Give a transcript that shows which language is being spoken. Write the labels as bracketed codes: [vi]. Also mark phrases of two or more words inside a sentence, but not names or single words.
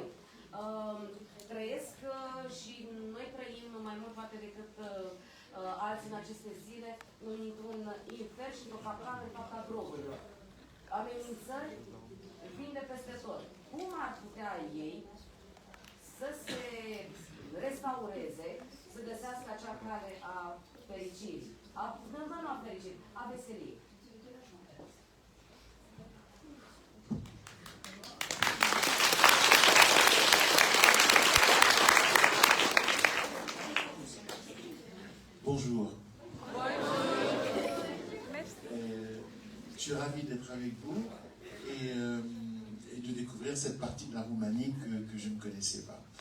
[ro] Trăiesc și noi trăim mai mult poate decât alții în aceste zile într-un infern și într-o capcană în fața drogurilor. Amenințări vin de peste tot. Cum ar putea ei să se restaureze, să găsească acea cale a fericirii, nu a fericirii, a veseliei? [fr] Bonjour. Je suis ravi d'être avec vous et de découvrir cette partie de la Roumanie que je ne connaissais pas.